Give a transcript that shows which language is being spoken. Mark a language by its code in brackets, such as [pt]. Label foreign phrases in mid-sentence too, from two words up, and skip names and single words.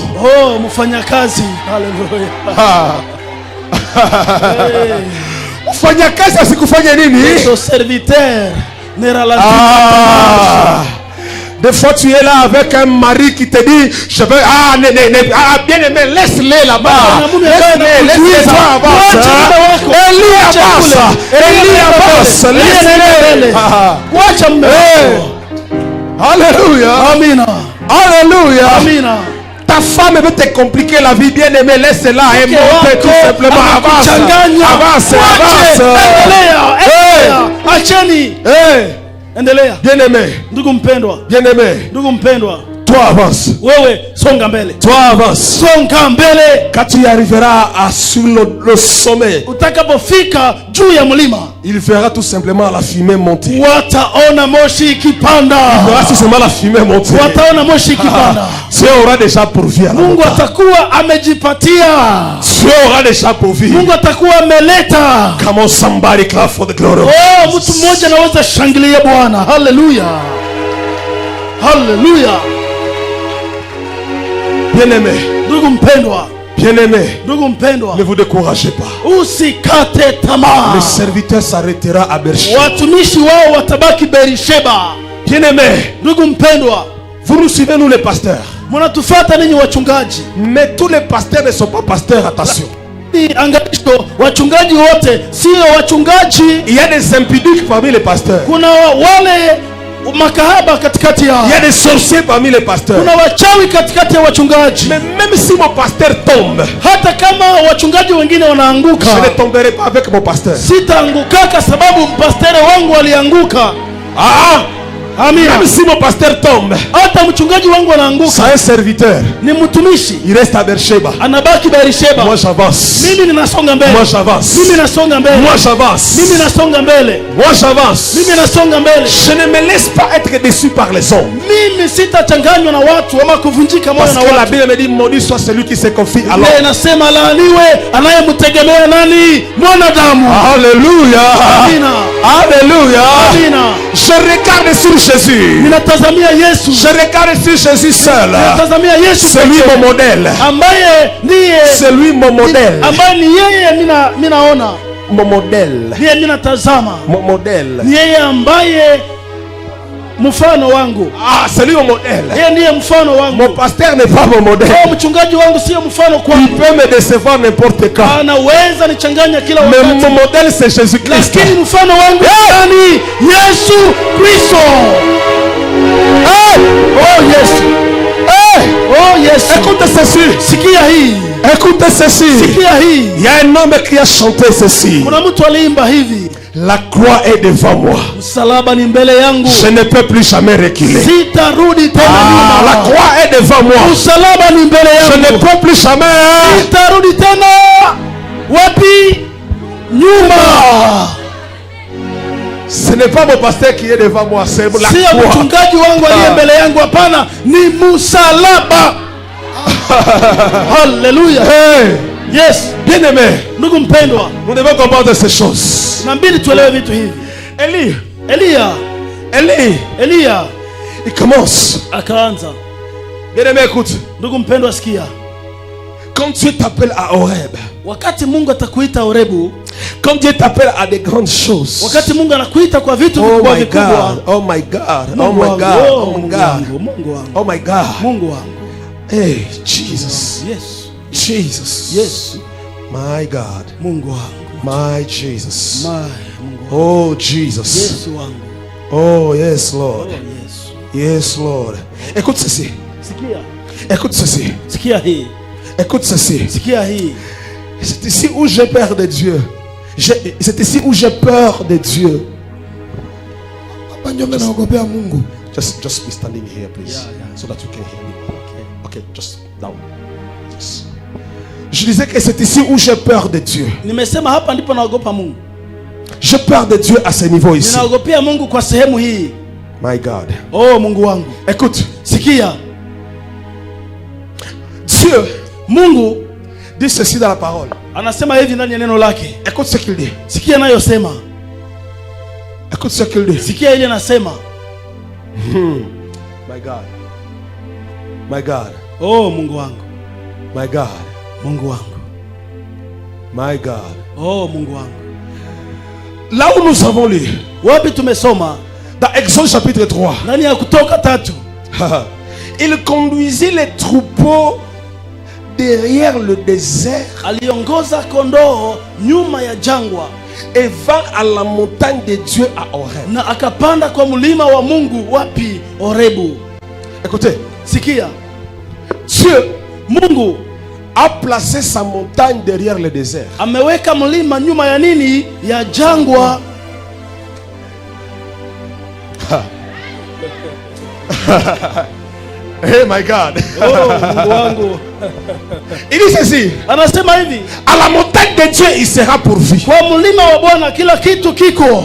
[sw] Oh, mfanyakazi. Haleluya. Mfanyakazi asikufanye nini? [fr] Ton serviteur ne ralentit pas. Des fois tu es là avec un mari qui te dit je veux bien aimé, laisse-les là-bas, laisse-les toi avance, Elie avance, laisse-les. [sw] Wacha mume wako. [fr] Alléluia, [sw] Amina. [fr] alléluia. [sw] Amina. [fr] Ta femme veut te compliquer la vie, bien aimé, laisse-la et monte tout simplement, avance, avance, avance. [sw] Endelea. Acheni. Endelea. [fr] Bien aimé, [sw] Ndugu mpendwa. [fr] bien aimé, [sw] Ndugu mpendwa. [fr] toi avance, [sw] Wewe songa mbele. [fr] toi avance. [sw] Songa mbele. [fr] Quand tu arriveras sur le sommet, [sw] Utakapofika juu ya mlima, [fr] il verra tout simplement la fumée monter. [sw] wataona moshi ikipanda. [fr] Il verra tout simplement la fumée monter. [sw] Wataona moshi ikipanda. [fr] Dieu aura déjà pourvu à la [sw] Mungu [fr] montagne. [sw] atakuwa amejipatia. [fr] Dieu aura déjà pourvu. [sw] Mungu atakuwa ameleta. [en] Come on, somebody clap for the glory. [sw] Oh, mtu mmoja anaweza shangilia Bwana. Haleluya. Haleluya. [fr] Bien-aimé, [sw] Ndugu mpendwa, [fr] bien-aimé, [sw] ndugu mpendwa, [fr] ne vous découragez pas. [sw] usikate tamaa. [fr] Le serviteur s'arrêtera à Beersheba. [sw] Watumishi wao watabaki Berisheba. [fr] Bien-aimé, [sw] Ndugu mpendwa, [fr] vous nous suivez, nous les pasteurs. [sw] mnatufuata ninyi wachungaji. [fr] Mais tous les pasteurs ne sont pas pasteurs, attention. [sw] Ni angalisho, wachungaji wote sio wachungaji. [fr] Il y a des impudiques parmi les pasteurs. [sw] Kuna wale makahaba katikati yao. [fr] Il y a des sorciers parmi les pasteurs. [sw] Kuna wachawi katikati ya wachungaji. [fr] Mais même si mon pasteur tombe, [sw] Hata kama wachungaji wengine wanaanguka, [fr] je ne tomberai pas avec mon pasteur. [sw] sitaangukaka sababu mpastere wangu alianguka. Amina. [fr] Même si mon pasteur tombe, [sw] Hata mchungaji wangu anaanguka, [fr] c'est un serviteur. [sw] ni mtumishi, [fr] Il reste à Beersheba. [sw] anabaki Berisheba. [fr] Moi j'avance. [sw] Mimi ninasonga mbele. [fr] Moi j'avance. [sw] Mimi nasonga mbele. [fr] Moi j'avance. [sw] Mimi nasonga mbele. [fr] Moi j'avance. [sw] Mimi nasonga mbele. [fr] Je ne me laisse pas être déçu par les hommes. [sw] Mimi sitachanganywa na watu ama kuvunjika moyo [fr] Parce [sw] na [fr] que la [sw] watu. [fr] Bible me dit maudit soit celui qui se confie à l'homme. [sw] Biblia inasema laaniwe anayemtegemea nani? Mwanadamu. [fr] Alléluia. [sw] Amina. [fr] Alléluia. [sw] Amina. [fr] Je regarde sur Jésus. [sw] Ninatazamia Yesu. [fr] Je regarde sur Jésus seul. [sw] Ninatazamia Yesu. [fr] C'est lui mon modèle. [sw] Ambaye ndiye [fr] C'est lui mon modèle. [sw] ambaye ni yeye minaona. [fr] Mon modèle. [sw] Ndiye ninatazama. [fr] Mon modèle. [sw] Ni yeye ambaye mfano wangu. [fr] C'est lui mon modèle. [sw] Yeye ndiye mfano [fr] Mon [sw] wangu. [fr] pasteur n'est pas mon modèle. [sw] Oh, mchungaji wangu sio mfano [fr] Il [sw] kwangu. [fr] peut me décevoir n'importe quand. [sw] Anaweza nichanganya kila [fr] Mais [sw] wakati. [fr] mon modèle c'est Jésus-Christ. [sw] Lakini mfano wangu ni Yesu Kristo. Oh Yesu. Oh Yesu. [fr] Écoute ceci. [sw] Sikia hii. [fr] Écoute ceci. [sw] Sikia hii. [fr] Il y a un homme qui a chanté ceci. [sw] Kuna mtu aliimba hivi. [fr] La croix est devant moi. [sw] Msalaba ni mbele yangu. [fr] Je ne peux plus jamais reculer. [sw] Sitarudi tena nyuma. [fr] La croix est devant moi. [sw] Msalaba ni mbele [fr] Je ne [sw] yangu. [fr] peux plus jamais. [sw] Sitarudi tena. Wapi? Nyuma. [fr] Ce n'est pas mon pasteur qui est devant moi, c'est la [sw] Sio [fr] croix. [sw] mchungaji wangu aliye mbele yangu, hapana, ni msalaba. Haleluya. Yes. [fr] Bien aimé, [sw] Ndugu mpendwa, [fr] nous devons comprendre ces choses. [sw] nabidi tuelewe vitu hivi. Eliya [fr] Il commence. [sw] akaanza. [fr] Bien aimé, écoute. [sw] Ndugu mpendwa, sikia. [fr] Quand Dieu t'appelle à Horeb, [sw] Wakati Mungu atakuita Horebu, [fr] quand Dieu t'appelle à des grandes choses. [sw] wakati Mungu anakuita kwa vitu [en] Oh [sw] vikubwa [en] my [sw] vikubwa. [en] God, oh my God, oh [sw] Mungu [en] my [sw] wangu, [en] God, oh oh my [sw] Mungu [en] God, [sw] wangu, Mungu wangu, [en] oh my God. [sw] Mungu wangu. [en] Hey, Jesus, Yes. Jesus, Yes. my God, [sw] Mungu wangu. [en] my Jesus, [sw] Mungu wangu. [en] oh Jesus, [sw] Yesu wangu. [en] oh yes Lord, [sw] Oh Yesu. [en] yes Lord. [fr] Écoute ceci. Écoute ceci. Écoute ceci. C'est ici où j'ai peur de Dieu. C'est ici où j'ai peur de Dieu. [en] Just be standing here, please, so that you can hear me. Okay, just down. Yes. [fr] Je disais que c'est ici où j'ai peur de Dieu. J'ai peur de Dieu à ce niveau ici. [en] My God. [sw] Oh Mungu wangu. [fr] Écoute. [sw] Sikia. [fr] Dieu, [sw] Mungu [fr] dit ceci dans la parole. [sw] Anasema hivi ndani ya neno lake. [fr] Écoute ce qu'il dit. [sw] Sikia anayosema. [fr] Écoute ce qu'il dit. [sw] Sikia ile anasema. [en] My God. My God. [sw] Oh Mungu wangu. [en] My God. [sw] Mungu wangu. [en] My God. [sw] Oh Mungu wangu. [fr] Là où nous avons lu, [sw] wapi tumesoma [fr] dans Exode chapitre 3, [sw] ndani ya Kutoka 3, [fr] il conduisit les troupeaux derrière le désert, [sw] aliongoza kondoo nyuma ya jangwa, [fr] et va à la montagne de Dieu à Horeb, [sw] na akapanda kwa mlima wa Mungu wapi? Horebu. [fr] Écoutez, [sw] sikia, [fr] Dieu, [sw] Mungu [fr] a placé sa montagne derrière le désert. [sw] Ameweka mlima nyuma ya nini? Ya jangwa. [en] Hey my God. [sw] Oh Mungu wangu. [fr] Il dit ceci. [sw] Anasema hivi, [fr] à la montagne de Dieu il sera pourvu. [sw] Kwa mlima wa Bwana kila kitu kiko.